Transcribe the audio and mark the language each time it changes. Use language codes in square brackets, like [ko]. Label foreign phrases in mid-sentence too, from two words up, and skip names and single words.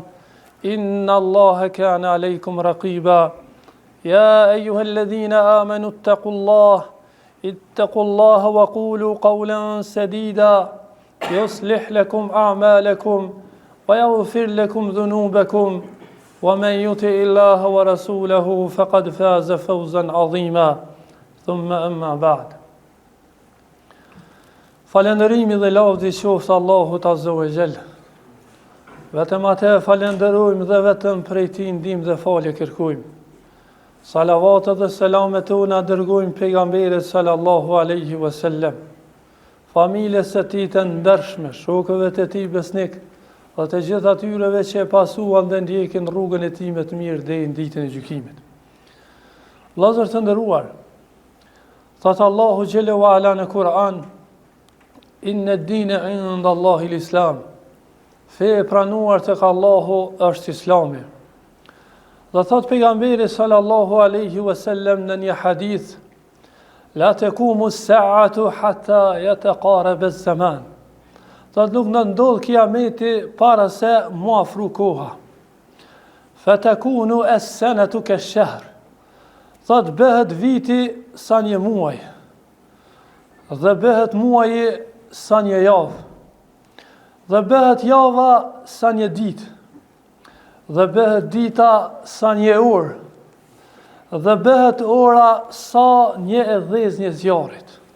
[ar] إن الله كان عليكم رقيبا يا أيها الذين آمنوا اتقوا الله وقولوا قولا سديدا يصلح لكم أعمالكم ويغفر لكم ذنوبكم ومن يطع الله ورسوله فقد فاز فوزا عظيما ثم أما بعد [sq] Falëndërimi dhe lavdi qoftë Allahut [ar] عز وجل. [sq] Vetëm atë falenderojmë dhe vetëm prej tij ndihmë dhe falje kërkojmë. Salavatet dhe selamet tona dërgojmë pejgamberit [ar] صلى الله عليه وسلم, [sq] familjes së tij të ndershme, shokëve të tij besnik, dhe të gjithë atyreve që e pasuan dhe ndjekin rrugën e tij me të mirë deri në ditën e gjykimit. Vëllezër të nderuar, thot Allahu [ar] جل وعلا [sq] në Kur'an: [ar] إن الدين عند الله الإسلام. [sq] Fe e pranuar tek Allahu është Islami. Dhe thot pejgamberi [ar] صلى الله عليه وسلم [sq] në një hadith: [ar] لا تقوم الساعة حتى يتقارب الزمان. [sq] Thot nuk në ndodh kiameti para se mu afru koha. [ar] فتكون السنة كالشهر. [sq] Thot bëhet viti sa një muaj. Dhe bëhet muaji sa një javë, dhe bëhet java sa një ditë, dhe bëhet dita sa një orë, dhe bëhet ora sa një e dhezë zjarit.